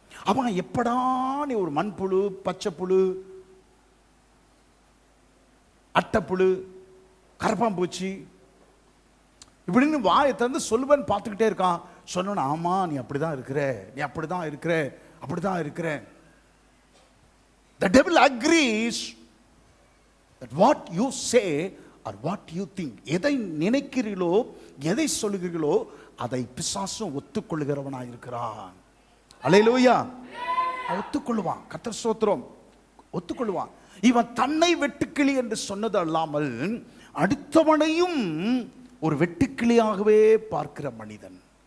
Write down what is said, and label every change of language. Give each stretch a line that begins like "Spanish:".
Tamil: அவன் எப்படா நீ ஒரு மண்புழு, பச்சைப்புழு, அட்டைப்புழு, கரப்பாம்பூச்சி இப்படின்னு வாயை திறந்து சொல்லுவேன்னு பார்த்துக்கிட்டே இருக்கான். சொன்னோன்னு ஆமா நீ அப்படிதான் இருக்கிற, நீ அப்படிதான் இருக்கிற, அப்படிதான் இருக்கிற.
English: The devil agrees that what you say or what you think,
Tamil: எதை நினைக்கிறீர்களோ எதை சொல்லுகிறீர்களோ அதை பிசாசும் ஒத்துக்கொள்கிறவனாய் இருக்கிறான். அல்லேலூயா. ஒத்துக்கொள்வான். கர்த்தர் ஸ்தோத்திரம். ஒத்துக்கொள்வான். இவன் தன்னை வெட்டுக்கிளி என்று சொன்னது அல்லாமல் அடுத்தவனையும் ஒரு வெட்டுக்கிளியாகவே பார்க்கிற மனிதன்.